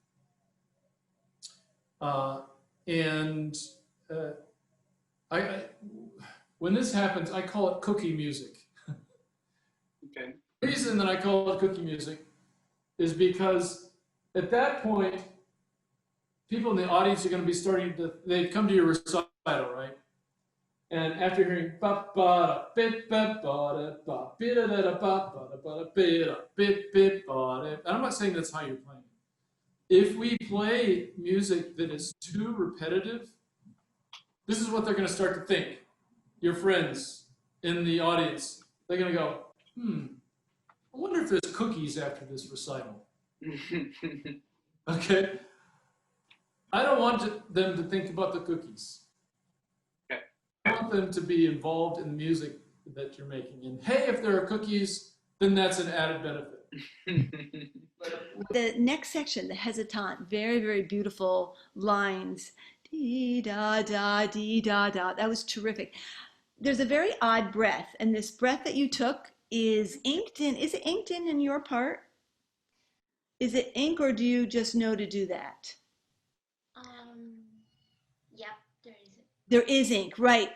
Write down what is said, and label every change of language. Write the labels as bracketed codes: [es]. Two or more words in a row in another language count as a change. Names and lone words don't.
[en] When this happens, I call it cookie music. Okay. The reason that I call it cookie music is because at that point, people in the audience are going to be they come to your recital, right? And after hearing ba ba bit ba ba ba bit da da ba ba ba bit bit ba, and I'm not saying that's how you're playing. If we play music that is too repetitive, this is what they're going to start to think. Your friends in the audience, they're going to go, I wonder if there's cookies after this recital. Okay? I don't want them to think about the cookies. Okay. I want them to be involved in the music that you're making. And hey, if there are cookies, then that's an added benefit. The next section, the hesitant, very, very beautiful lines. Dee da da, dee da da. That was terrific. There's a very odd breath, and this breath that you took is inked in. Is it inked in your part? Is it ink, or do you just know to do that? Yep, there is. There is ink, right.